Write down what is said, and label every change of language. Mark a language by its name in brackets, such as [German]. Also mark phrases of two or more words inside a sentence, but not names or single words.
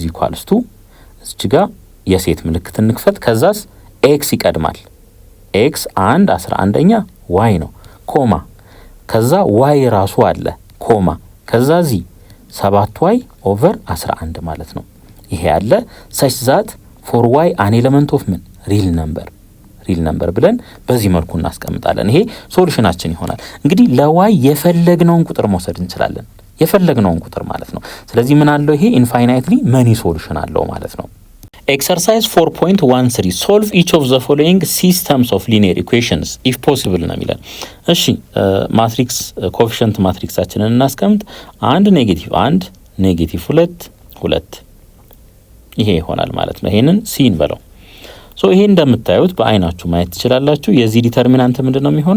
[English] equals to [Amharic] እዚህ ጋር የሴት ምልክት እንክፈት። ከዛስ ኤክስ ይቀድማል። ኤክስ 1 11ኛ y ነው ኮማ ከዛ y ራሱ አለ ኮማ ከዛ ዚ 7y ኦቨር 11 ማለት ነው። ይሄ ያለ [English] such that for y an element of [Amharic] ምን [English] real number [Amharic] ብለን በዚህ መልኩ እናስቀምጣለን። ይሄ ሶሉሽናችን ይሆናል። እንግዲህ ለy የፈለግነውን ቁጥር መውሰድ እንችላለን። የፈለግነውን ቁጥር ማለት ነው። ስለዚህ ምን አለው? ይሄ [English] infinitely many solution [Amharic] አለው ማለት ነው። ኤክሰርሳይዝ 4.13 [English] solve each of the following systems of linear equations if possible [Amharic] ነው የሚለን። እሺ [English] matrix coefficient [Amharic] ማትሪክሳችንን እናስቀምጥ። 1 -1 -2 2 ይሄ ይሆናል ማለት ነው። ይሄንን ሲን በለው። ሶ ይሄ እንደምታዩት በአይናችሁ ማየት ትችላላችሁ። የዚህ ዲተርሚናንት ምንድነው የሚሆነው?